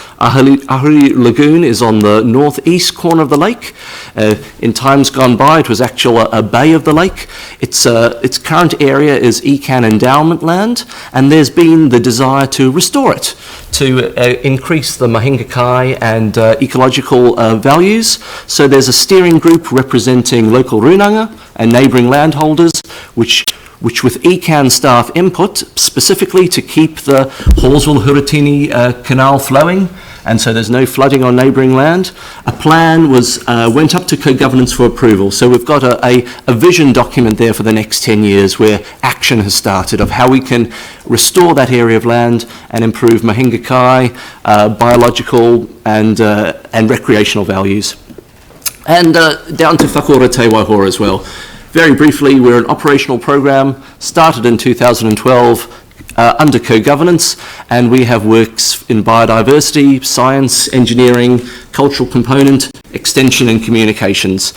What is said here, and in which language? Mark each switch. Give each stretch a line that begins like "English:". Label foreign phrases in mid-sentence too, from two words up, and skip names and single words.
English: Ahuriri Lagoon is on the northeast corner of the lake. In times gone by, it was actually a bay of the lake. Its current area is ECAN endowment land, and there's been the desire to restore it, to increase the
Māori: mahinga kai
English: and ecological values. So there's a steering group representing local runanga and neighbouring landholders, which with ECAN staff input, specifically to keep the Hawesville-Huratini canal flowing, and so there's no flooding on neighbouring land. A plan went up to co-governance for approval. So we've got a vision document there for the next 10 years where action has started of how we can restore that area of land and improve
Māori: mahinga kai,
English: biological and recreational values. And down to Whakaora Te Waihora as well. Very briefly, we're an operational program, started in 2012 under co-governance, and we have works in biodiversity, science, engineering, cultural component, extension and communications.